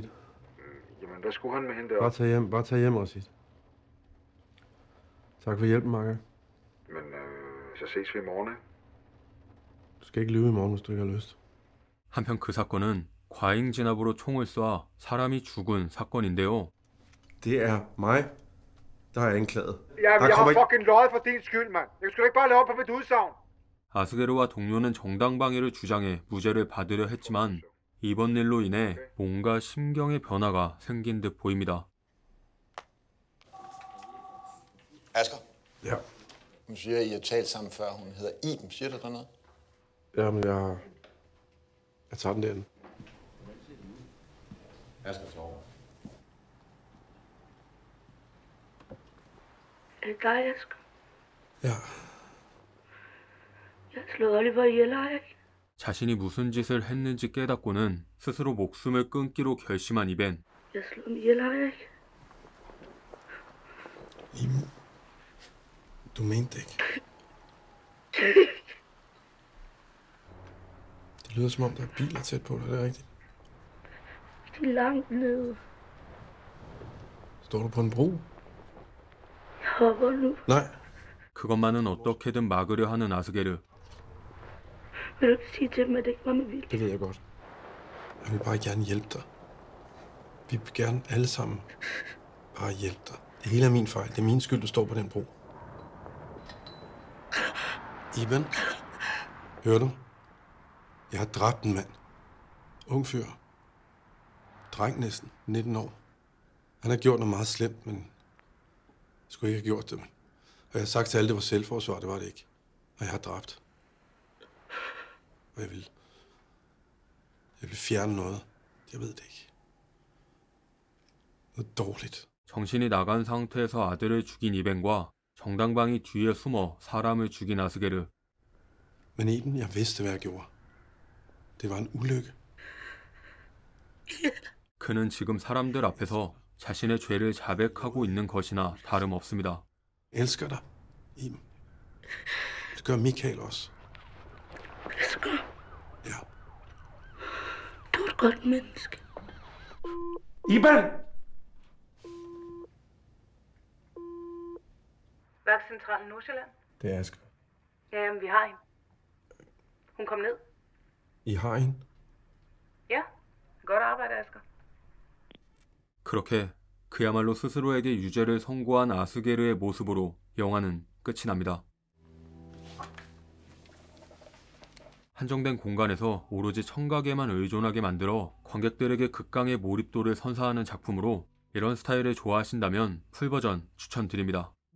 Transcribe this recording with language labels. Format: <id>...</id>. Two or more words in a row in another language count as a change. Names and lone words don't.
<da>Jamen, hvad skulle han med hende deroppe? Bare tag hjem, Rashid. Tak for hjælpen, Marker. Men så ses vi i morgen, ikke? Du skal ikke lyve i morgen, hvis du ikke har lyst.</da> <ko>한편 그 사건은 과잉 진압으로 총을 쏴 사람이 죽은 사건인데요.</ko> <da>Det er mig, der er anklaget. Jeg har fucking løjet for din skyld, mand. Jeg skulle ikke bare lave op på mit udsagn.</da> <ko>아스게르와 동료는 정당방위를 주장해 무죄를 받으려 했지만 이번 일로 인해 뭔가 심경의 변화가 생긴 듯 보입니다.</ko> <da>Asger? Ja. Hun siger, at I har talt sammen før. Hun hedder Iben. Siger du der noget? Jamen, jeg tager den derinde. Asger sover. Er det dig, Asger? Ja. Jeg har slået Oliver ihjel, har jeg ikke?</da> <ko>자신이 무슨 짓을 했는지 깨닫고는 스스로 목숨을 끊기로 결심한 이벤.</ko> <da>Jeg har slået ham ihjel, har jeg ikke? Iben, du mente det ikke. Det lyder som om, der er biler tæt på dig, er det rigtigt? De er langt nede. Står du på en bro? Jeg hopper nu. Nej.</da> <ko>그것만은 어떻게든 막으려 하는 아스게르.</ko> <da>Vil du ikke sige til dem, at det ikke var med vilje? Det ved jeg godt. Jeg vil bare gerne hjælpe dig. Vi vil gerne alle sammen bare hjælpe dig. Det hele er min fejl. Det er min skyld, du står på den bro. Iben, hører du? Jeg har dræbt en mand. Ung fyr. Dreng næsten, 19 år. Han har gjort noget meget slemt, men skulle ikke have gjort det. Og jeg har sagt til alle, det var selvforsvar, det var det ikke. Og jeg har dræbt. Og jeg vil fjerne noget. Jeg ved det ikke. Noget dårligt.</da> <ko>정신이 나간 상태에서 아들을 죽인 이벤과 정당방위 뒤에 숨어 사람을 죽인 아스게르.</ko> <da>Men Iben, jeg vidste, hvad jeg gjorde. Det var en ulykke.</da> <ko>그는 지금 사람들 앞에서 자신의 죄를 자백하고 있는 것이나 다름없습니다.</ko> <da>Jeg elsker dig, Iben. Det gør Michael også. Asger, Ja. du er et godt menneske. Iben! Vagtcentralen Nordsjælland? Det er Asger. Ja, jamen, vi har hende. Hun kom ned. I har hende? Ja, godt arbejde, Asger.</da> <ko>그렇게 그야말로 스스로에게 유죄를 선고한 아스게르의 모습으로 영화는 끝이 납니다. 한정된 공간에서 오로지 청각에만 의존하게 만들어 관객들에게 극강의 몰입도를 선사하는 작품으로 이런 스타일을 좋아하신다면 풀버전 추천드립니다.</ko>